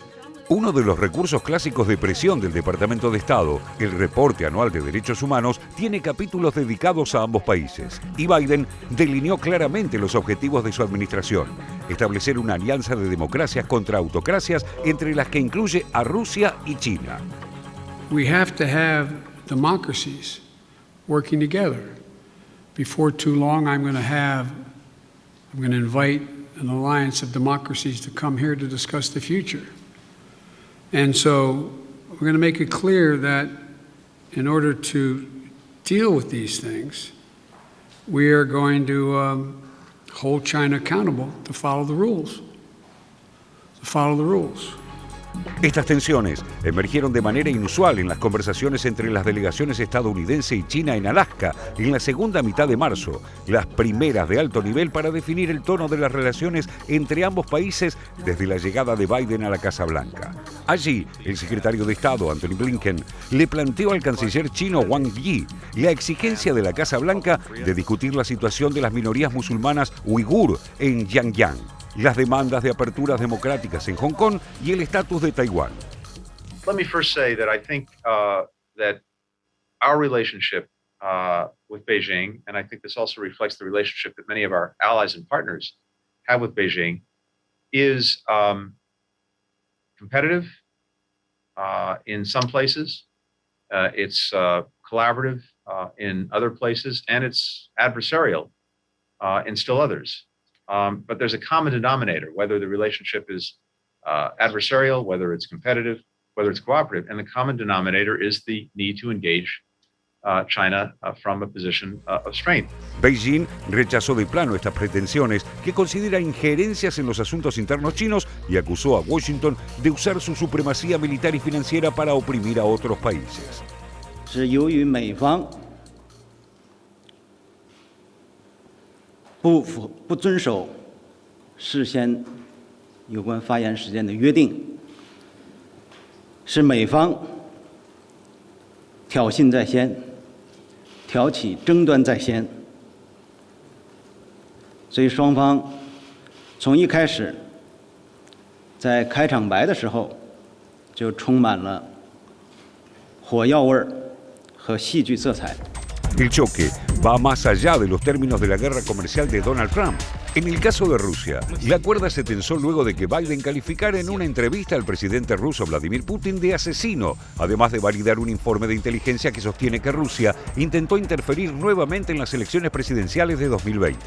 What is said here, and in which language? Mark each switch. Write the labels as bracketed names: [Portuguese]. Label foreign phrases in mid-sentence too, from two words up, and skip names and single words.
[Spanish] Uno de los recursos clásicos de presión del Departamento de Estado, el Reporte Anual de Derechos Humanos, tiene capítulos dedicados a ambos países. Y Biden delineó claramente los objetivos de su administración: establecer una alianza de democracias contra autocracias, entre las que incluye a Rusia y China. [English] We have to have democracies working together. Before too long, I'm going to invite an alliance of democracies to come here to discuss the future. And so we're going to make it clear that in order to deal with these things, we are going to hold China accountable to follow the rules. [Spanish] Estas tensiones emergieron de manera inusual en las conversaciones entre las delegaciones estadounidense y China en Alaska en la segunda mitad de marzo, las primeras de alto nivel para definir el tono de las relaciones entre ambos países desde la llegada de Biden a la Casa Blanca. Allí, el secretario de Estado, Antony Blinken, le planteó al canciller chino Wang Yi la exigencia de la Casa Blanca de discutir la situación de las minorías musulmanas uigur en Xinjiang, las demandas de aperturas democráticas en Hong Kong y el estatus de Taiwán. [English] Let me first say that I think that our relationship with Beijing, and I think this also reflects the relationship that many of our allies and partners have with Beijing, is competitive in some places, it's collaborative in other places, and it's adversarial in still others. But there's a common denominator, whether the relationship is adversarial, whether it's competitive, whether it's cooperative, and the common denominator is the need to engage China from a position of strength. [Spanish] Beijing rechazó de plano estas pretensiones que considera injerencias en los asuntos internos chinos y acusó a Washington de usar su supremacía militar y financiera para oprimir a otros países. [Chinese] 是由于美方不遵守事先有关发言时间的约定，是美方挑衅在先，挑起争端在先，所以双方从一开始在开场白的时候就充满了火药味儿和戏剧色彩。 [Spanish] El choque va más allá de los términos de la guerra comercial de Donald Trump. En el caso de Rusia, la cuerda se tensó luego de que Biden calificara en una entrevista al presidente ruso Vladimir Putin de asesino, además de validar un informe de inteligencia que sostiene que Rusia intentó interferir nuevamente en las elecciones presidenciales de 2020.